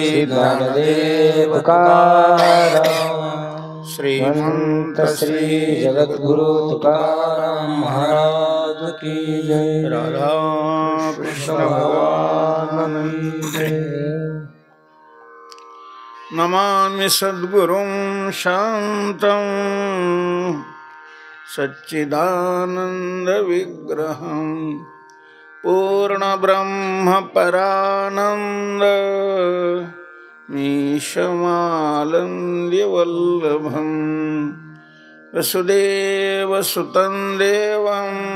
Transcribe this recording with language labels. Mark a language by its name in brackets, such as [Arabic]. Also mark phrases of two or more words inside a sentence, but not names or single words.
[Marathi] ज्ञानदेव तुकाराम श्रीमंत [Hindi] श्री जगद्गुरु तुकाराम महाराज की जय [Sanskrit] राधा कृष्ण भगवान नमामि सद्गुरुं शान्तं सच्चिदानंद विग्रहं पूर्ण ब्रह्म परानंद मीशमालंद्य वल्लभं वसुदेवसुतं देवं